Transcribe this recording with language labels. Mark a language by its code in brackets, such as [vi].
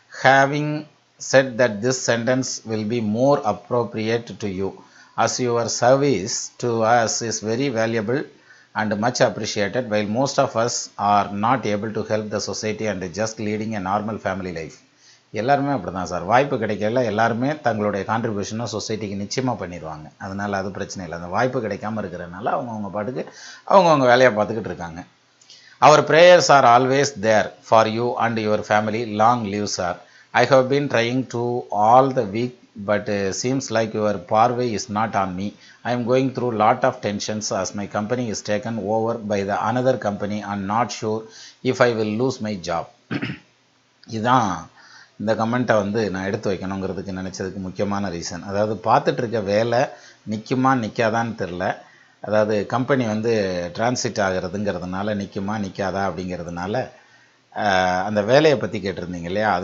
[en] Having said that, this sentence will be more appropriate to you, as your service to us is very valuable and much appreciated, while most of us are not able to help the society and just leading a normal family life. [ta] எல்லாருமே அப்படி தான் sir. வாய்ப்பு கிடைக்கல எல்லாருமே தங்களுடைய கான்ட்ரிபியூஷனை சொசைட்டிக்கு நிச்சயமாக பண்ணிடுவாங்க. அதனால் அது பிரச்சனை இல்லை. அந்த வாய்ப்பு கிடைக்காமல் இருக்கிறதுனால அவங்கவுங்க பாட்டுக்கு அவங்கவுங்க வேலையை பார்த்துக்கிட்டு இருக்காங்க. [en] அவர் prayers are always there for you and your family. Long live sir. I have been trying to all the week, but seems like your parvay is not on me. I am going through lot of tensions as my company is taken over by the another company and not sure if I will lose my job. [ta] இதான் இந்த கமெண்ட்டை வந்து நான் எடுத்து வைக்கணுங்கிறதுக்கு நினச்சதுக்கு முக்கியமான reason. அதாவது பார்த்துட்டு இருக்க வேலை நிற்குமா நிற்காதான்னு தெரில. அதாவது கம்பெனி வந்து டிரான்சிட் ஆகிறதுங்கிறதுனால நிற்குமா நிற்காதா அப்படிங்கிறதுனால அந்த வேலையை பற்றி கேட்டிருந்தீங்க இல்லையா?